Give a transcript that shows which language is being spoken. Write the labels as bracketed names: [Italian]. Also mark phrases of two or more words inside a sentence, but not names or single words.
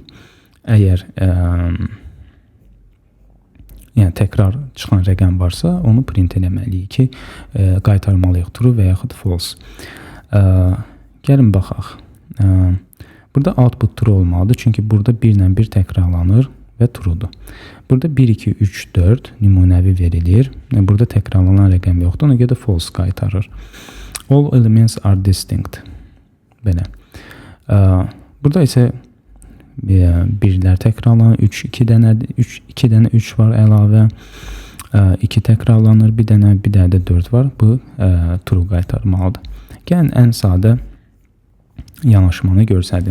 [Azerbaijani] Əgər yəni təkrar çıxan rəqəm varsa, onu print eləməliyik ki, qaytarmalıyıq true və yaxud false. Gəlin baxaq. Burada output true olmalıdır, çünki burada 1 ilə 1 təkrarlanır və true'dur. Burada 1, 2, 3, 4 nümunəvi verilir. Burada təkrarlanan rəqəm yoxdur, ona görə də false qaytarır. [English] All elements are distinct. [Azerbaijani] Belə. Burada isə birlər təkrarlanır, 2 dənə 3 var əlavə, 2 təkrarlanır, bir dənə də 4 var. Bu true qaytarmalıdır. Gəlin ən sadə yanaşmanı görsədim.